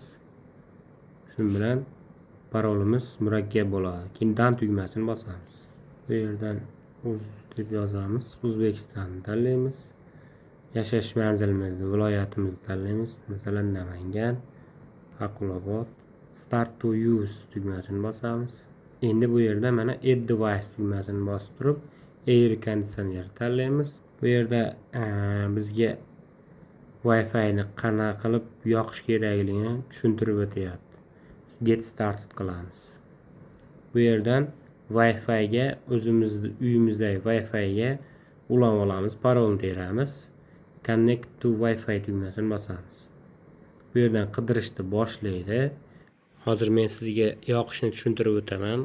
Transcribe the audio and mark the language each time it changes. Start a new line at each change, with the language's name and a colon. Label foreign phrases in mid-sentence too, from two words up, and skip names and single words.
Uzbek: Shu bilan parolimiz murakkab bo'ladi. Keyin dan tugmasini bosamiz. Bu yerdan o'z deb yozamiz. O'zbekistonni tanlaymiz. Yashash manzilimizni, viloyatimizni tanlaymiz. Masalan, Namangan, Aqlobod.
English: Start to use
Uzbek: tugmasini bosamiz. Endi bu yerda mana
English: add device
Uzbek: tugmasini bosib turib,
English: air conditioner
Uzbek: tanlaymiz. Bu yerda bizga Wi-Fi ni qanaqa qilib yoqish kerakligini tushuntirib o'tyapti.
English: Get started
Uzbek: qilamiz. Bu yerdan Wi-Fi ga o'zimizning uyimizdagi Wi-Fi ga ulanib olamiz, parolni teramiz.
English: Connect to Wi-Fi
Uzbek: tugmasini bosamiz. Bu yerdan qidirishni boshlaydi. Hozir men sizga yoqishni tushuntirib o'taman.